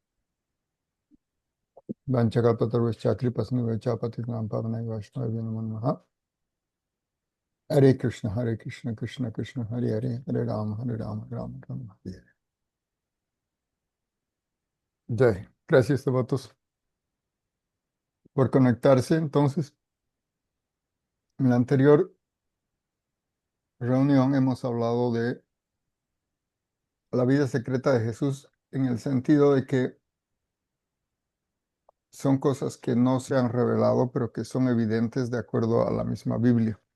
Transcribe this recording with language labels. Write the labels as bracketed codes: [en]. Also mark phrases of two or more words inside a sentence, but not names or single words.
[sa] वञ्छकल्पतर्वश्च कृपास्निवच्च पतितानाम् पावनै वैष्णवाय नमो नमह. हरे कृष्ण, हरे कृष्ण, कृष्ण कृष्ण, हरे हरे, हरे राम, हरे राम, राम राम, हरे हरे. Jai. [es] Gracias, devotos, por conectarse. Entonces, en la anterior reunión hemos hablado de la vida secreta de Jesús en el sentido de que son cosas que no se han revelado, pero que son evidentes de acuerdo a la misma Biblia.